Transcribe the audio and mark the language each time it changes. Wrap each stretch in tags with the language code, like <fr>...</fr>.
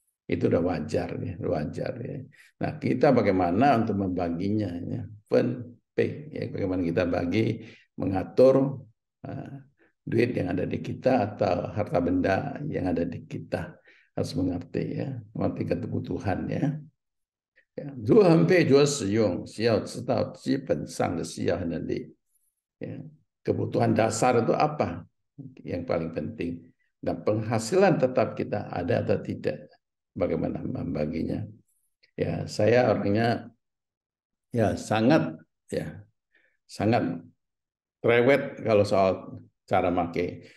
<id>Itu udah wajar ya. Nah, kita bagaimana untuk membaginya ya. Ya, bagaimana kita bagi mengatur duit yang ada di kita atau harta benda yang ada di kita, harus mengerti ya, mengerti kebutuhan ya.</id> <zh>如何配着使用，需要知道基本上的需要和能力。</zh> <id>Ya, kebutuhan dasar itu apa yang paling penting, dan penghasilan tetap kita ada atau tidak, bagaimana membaginya. Ya, saya orangnya ya sangat rewet kalau soal cara pakai.</id>